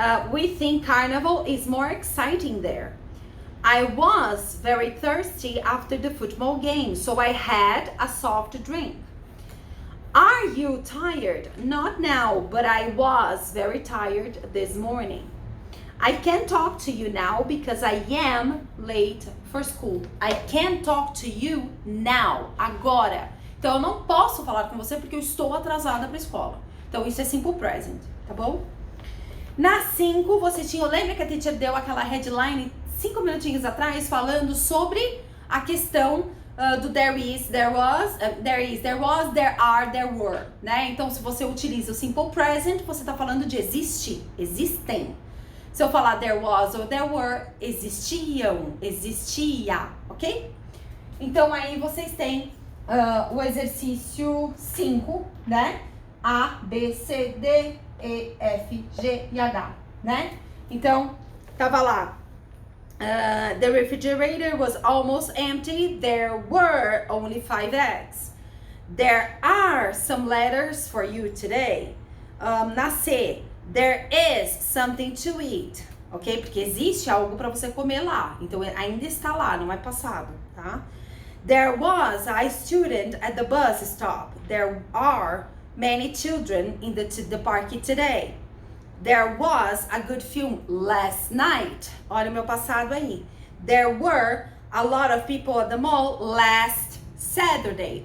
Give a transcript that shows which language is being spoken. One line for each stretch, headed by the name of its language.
English: We think carnival is more exciting there. I was very thirsty after the football game, so I had a soft drink. Are you tired? Not now, but I was very tired this morning. I can't talk to you now because I am late for school. I can't talk to you now, agora.
Portuguese: Então, eu não posso falar com você porque eu estou atrasada para a escola. Então, isso é simple present, tá bom? Na 5, vocês tinham, lembra que a teacher deu aquela headline 5 minutinhos atrás falando sobre a questão do there is, there was, there is, there was, there are, there were, né? Então, se você utiliza o simple present, você tá falando de existe, existem. Se eu falar there was ou there were, existiam, existia, ok? Então, aí vocês têm o exercício 5, né? A, B, C, D, E, F, G e H, né? Então, tava lá.
English: The refrigerator was almost empty. There were only 5 eggs. There are some letters for you today. Na C, there is something to eat.
Portuguese: Ok? Porque existe algo para você comer lá. Então, ainda está lá, não é passado, tá?
English: There was a student at the bus stop. There are many children in the park today. There was a good film last night.
Portuguese: Olha o meu passado aí.
English: There were a lot of people at the mall last Saturday.